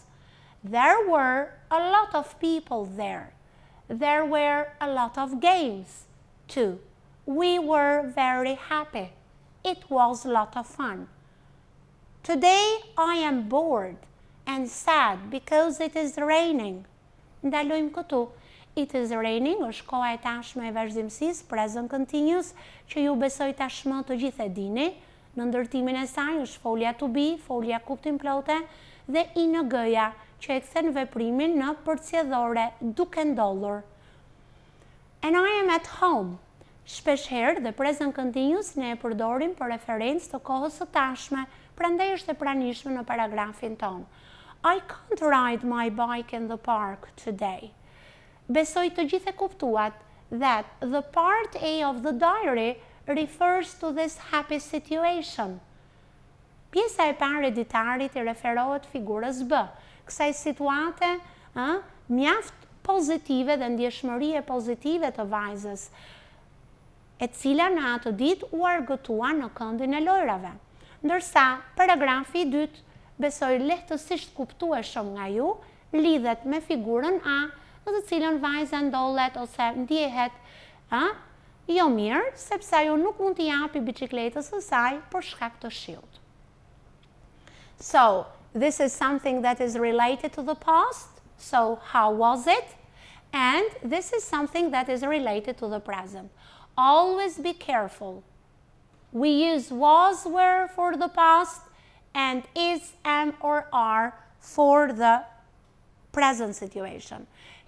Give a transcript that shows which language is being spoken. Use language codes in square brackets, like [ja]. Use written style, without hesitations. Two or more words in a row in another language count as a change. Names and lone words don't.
[en] There were a lot of people there. There were a lot of games, too. We were very happy. It was a lot of fun. Today I am bored and sad because it is raining. [sq] Ndalojmë këtu. [en] It is raining [sq] është koha e tashme e vazhdimësisë, [en] present continuous, [sq] që ju besoj tashmë të gjithë e dini. Në ndërtimin e saj është folja [en] to be, [sq] folja kuptim plote dhe ing-ja që e kthen veprimin në përcjellore duke ndodhur. [en] And I am at home. [sq] Shpeshherë dhe [en] present continuous [sq] ne e përdorim për referencë të kohës së tashme, prandaj është e pranishme në paragrafin ton. [en] I can't ride my bike in the park today. [sq] Besoj të gjithë e kuptuat [en] that the part A of the diary refers to this happy situation. [sq] Pjesa e parë e ditarit I referohet figurës B, kësaj situate mjaft pozitive dhe ndjeshmërie pozitive të vajzës, e cila në atë ditë u argëtua në këndin e lojrave. Ndërsa paragrafi I dytë, besoj lehtësisht kuptueshëm nga ju, lidhet me figurën A, në të cilën vajza ndollet ose ndjehet jo mirë, sepse ajo nuk mund t'i japi biçikletës së saj për shkak të shiut. [en] So, this is something that is related to the past. So, how was it? And this is something that is related to the present. Always be careful. We use was, were for the past and is, am, or are for the present situation.